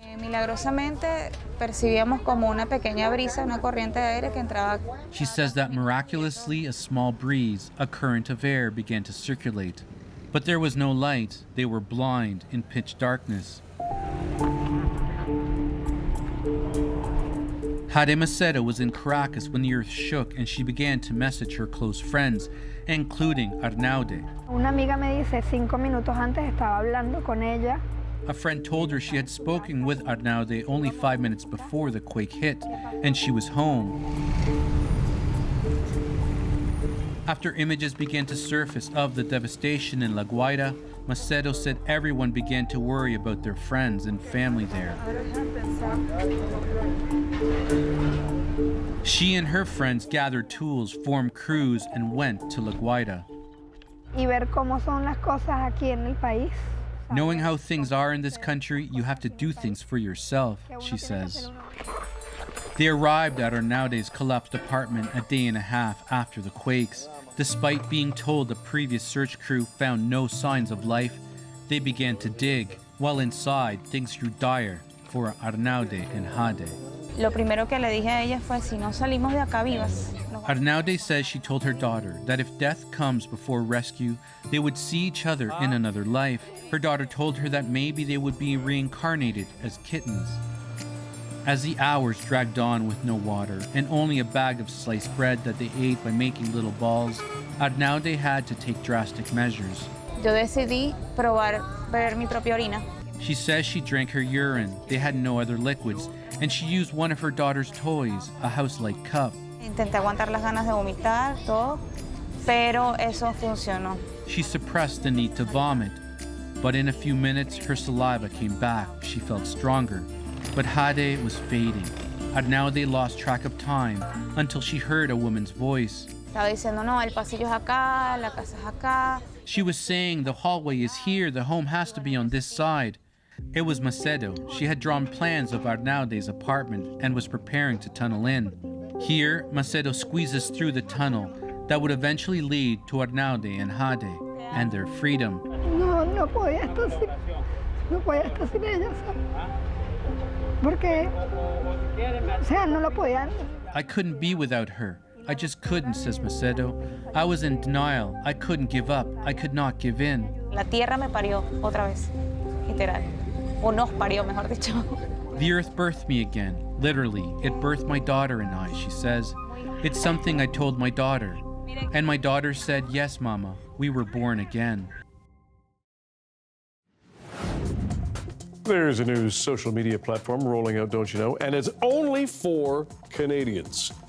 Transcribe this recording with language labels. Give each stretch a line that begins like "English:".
English: She says that miraculously, a small breeze, a current of air, began to circulate. But there was no light. They were blind in pitch darkness. Hade Macedo was in Caracas when the earth shook and she began to message her close friends, including Arnaude.
Spanish: Una amiga me dice 5 minutos antes estaba hablando con ella.
English: A friend told her she had spoken with Arnaude only 5 minutes before the quake hit, and she was home. After images began to surface of the devastation in La Guaira, Macedo said everyone began to worry about their friends and family there. She and her friends gathered tools, formed crews, and went to La Guaira.
Spanish: Y ver cómo son las cosas aquí en el país.
English: Knowing how things are in this country, you have to do things for yourself, she says. They arrived at Arnaude's collapsed apartment a day and a half after the quakes. Despite being told the previous search crew found no signs of life, they began to dig. While inside, things grew dire for Arnaude and Hade.
Spanish: Lo primero que le dije a ella fue, si no salimos de acá vivas.
English: Arnaude says she told her daughter that if death comes before rescue, they would see each other in another life. Her daughter told her that maybe they would be reincarnated as kittens. As the hours dragged on with no water and only a bag of sliced bread that they ate by making little balls, Arnaude had to take drastic measures.
Spanish: Yo decidí probar beber mi propia orina.
English: She says she drank her urine. They had no other liquids, and she used one of her daughter's toys, a house-like cup.
Spanish: Intenté aguantar las ganas de vomitar, todo, pero eso funcionó.
English: She suppressed the need to vomit, but in a few minutes her saliva came back. She felt stronger, but Hade was fading. Arnaude lost track of time until she heard a woman's voice.
Spanish: Estaba diciendo, no, el pasillo es acá, la casa es acá.
English: She was saying the hallway is here, the home has to be on this side. It was Macedo. She had drawn plans of Arnaude's apartment and was preparing to tunnel in. Here, Macedo squeezes through the tunnel that would eventually lead to Arnaude and Hade and their freedom.
Spanish: No podía estar sin ella, porque, o sea, no la podía.
English: I couldn't be without her. I just couldn't, says Macedo. I was in denial. I couldn't give up. I could not give in.
Spanish: La tierra me parió otra vez, literal. O nos parió, mejor dicho.
English: The earth birthed me again. Literally, it birthed my daughter and I, she says. It's something I told my daughter. And my daughter said, yes, Mama, we were born again. There's a new social media platform rolling out, don't you know? And it's only for Canadians.